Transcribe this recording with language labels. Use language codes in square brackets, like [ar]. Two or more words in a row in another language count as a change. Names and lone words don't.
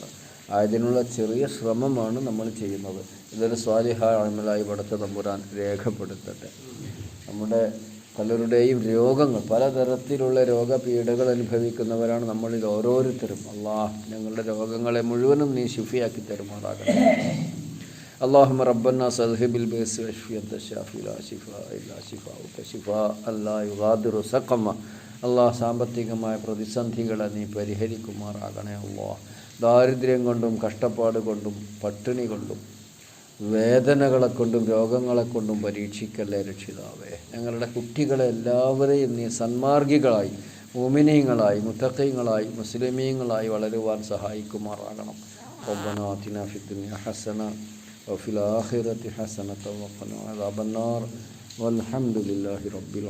[ml] അതിനുള്ള ചെറിയ ശ്രമമാണ് നമ്മൾ ചെയ്യുന്നത്. ഇതൊരു സ്വാലിഹായ അമലായി പടച്ച തമ്പുരാൻ രേഖപ്പെടുത്തട്ടെ. നമ്മുടെ പലരുടെയും രോഗങ്ങൾ, പലതരത്തിലുള്ള രോഗപീഠകൾ അനുഭവിക്കുന്നവരാണ് നമ്മളിൽ ഓരോരുത്തരും. അല്ലാഹ് ഞങ്ങളുടെ രോഗങ്ങളെ മുഴുവനും നീ ശിഫിയാക്കി തരുമാറാകട്ടെ. [ar] اللهم ربنا اذهب بالباس واشفي انت الشافي لا شفاء الا شفاؤك شفاء لا يغادر سقما. [ml] അള്ളാഹ് സാമ്പത്തികമായ പ്രതിസന്ധികളെ നീ പരിഹരിക്കുമാറാകണേ. അള്ളാഹ് ദാരിദ്ര്യം കൊണ്ടും കഷ്ടപ്പാട് കൊണ്ടും പട്ടിണി കൊണ്ടും വേദനകളെ കൊണ്ടും രോഗങ്ങളെ കൊണ്ടും പരീക്ഷിക്കല്ലേ രക്ഷിതാവേ. ഞങ്ങളുടെ കുട്ടികളെ എല്ലാവരെയും നീ സന്മാർഗികളായി, മുഅ്മിനീങ്ങളായി, മുത്തഖീങ്ങളായി, മുസ്ലിമീങ്ങളായി വളരുവാൻ സഹായിക്കുമാറാകണം. [ar] ربنا آتنا في الدنيا حسنة وفي الآخرة حسنة وقنا عذاب النار والحمد لله رب العالمين.